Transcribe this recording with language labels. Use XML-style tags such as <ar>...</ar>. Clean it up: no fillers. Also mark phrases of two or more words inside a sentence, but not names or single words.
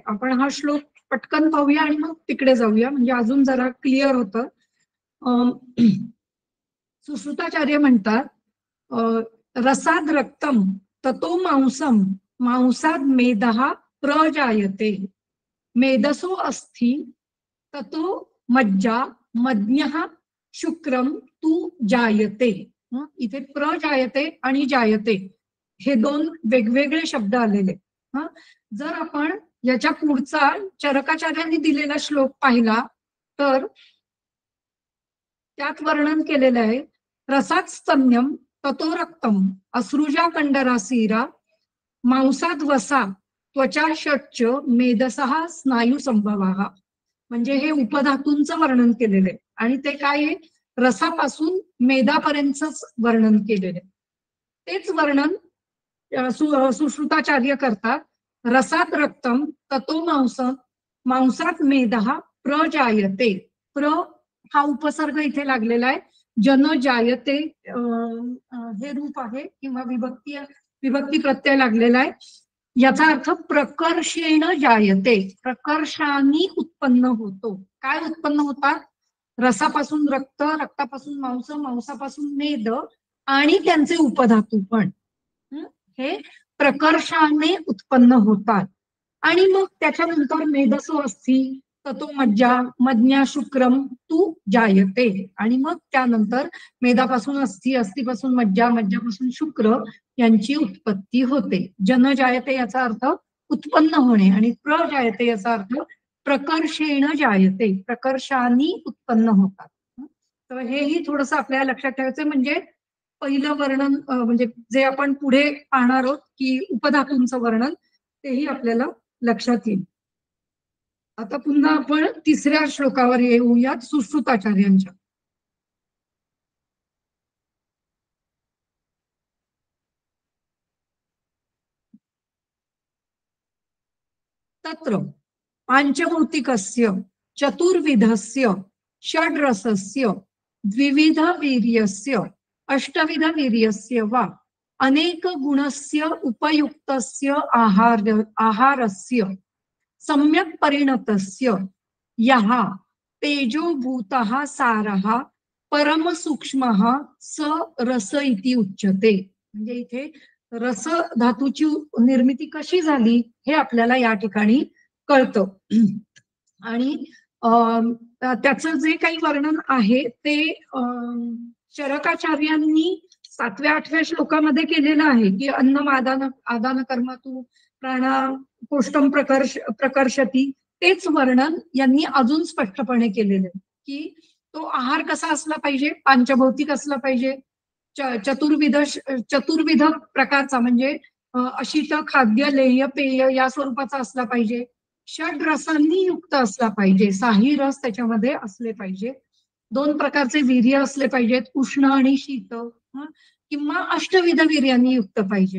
<mr>आपण हा श्लोक पटकन पाहूया आणि मग तिकडे जाऊया, म्हणजे अजून जरा क्लिअर होतं. सुश्रुताचार्य म्हणतात,</mr> <sa>रसाद रक्तम ततो मांसम मांसाद मेदः प्रजायते मेदसो अस्थि ततो मज्जा मज्ञः शुक्रम तू जायते.</sa> <mr>इथे प्रजायते आणि जायते हे दोन वेगवेगळे शब्द आलेले. जर आपण याच्या पुढचा चरकाचार्यांनी दिलेला श्लोक पाहिला तर त्यात वर्णन केलेलं आहे,</mr> <sa>रसात स्तन्यम ततो रक्तम असृजा कंडरासीरा मांसाद वसा त्वचा षट्च मेदसहा स्नायू संभवाः.</sa> <mr>म्हणजे हे उपधातूंचं वर्णन केलेलं आहे आणि ते काय आहे, रसापासून मेदापर्यंतच वर्णन केलेलं आहे. तेच वर्णन सुश्रुताचार्य करतात,</mr> <sa>रसात रक्तम ततो मांसम मांसात मेदः प्रजायते.</sa> <mr>प्र हा उपसर्ग इथे लागलेला आहे,</mr> <sa>जन जायते</sa> <mr>हे रूप आहे किंवा विभक्ती प्रत्यय लागलेला आहे. याचा अर्थ</mr> <sa>प्रकर्षेण जायते,</sa> <mr>प्रकर्षाने उत्पन्न होतो. काय उत्पन्न होतात? रसापासून रक्त, रक्तापासून मांस, मांसापासून मेद आणि त्यांचे उपधातू पण हे प्रकर्षाने उत्पन्न होतात.</mr> <sa>आणि मग त्याच्यानंतर मेधसो अस्थि, ततो मज्जा, मज्ञा शुक्रम तू जायते.</sa> <mr>आणि मग त्यानंतर मेधापासून अस्थि, अस्थिपासून मज्जा, मज्जापासून शुक्र यांची उत्पत्ती होते.</mr> <sa>जन जायते</sa> <mr>याचा अर्थ उत्पन्न होणे आणि प्रजायते याचा अर्थ</mr> <sa>प्रकर्षेण जायते,</sa> <mr>प्रकर्षाने उत्पन्न होतात. तर हेही थोडंसं आपल्याला लक्षात ठेवायचं. म्हणजे पहिलं वर्णन म्हणजे जे आपण पुढे पाहणार आहोत की उपधातूंचं वर्णन, तेही आपल्याला लक्षात येईल. आता पुन्हा आपण तिसऱ्या श्लोकावर येऊयात सुश्रुताचार्यांच्या.</mr> <sa>तत्र पांचभौतिकस्य चतुर्विधस्य षड्रसस्य द्विविध वीर्यस्य अष्टविध वीर्यस्य वा अनेक गुणस्य उपयुक्तस्य आहारस्य सम्यक् परिणतस्य यः तेजोभूतः सारः परम सूक्ष्मः स रस इति उच्यते.</sa> <mr>म्हणजे इथे रस धातूची निर्मिती कशी झाली हे आपल्याला या ठिकाणी कळतं. आणि त्याचं जे काही वर्णन आहे ते शरकाचार्यांनी 7व्या-8व्या श्लोकामध्ये केलेलं आहे की</mr> <sa>अन्नम आदान कर्मातू प्राणा कोष्टम प्रकर्षती.</sa> <mr>तेच वर्णन यांनी अजून स्पष्टपणे केलेलं आहे की तो आहार कसा असला पाहिजे, पांचभौतिक असला पाहिजे, चतुर्विध प्रकारचा म्हणजे अशीत खाद्य लेह्य पेय या स्वरूपाचा असला पाहिजे, षड रसांनी युक्त असला पाहिजे, 6 रस त्याच्यामध्ये असले पाहिजे, 2 प्रकारचे वीर्य असले पाहिजेत, उष्ण आणि शीत, किंवा अष्टविध वीर्यांनी युक्त पाहिजे.</mr>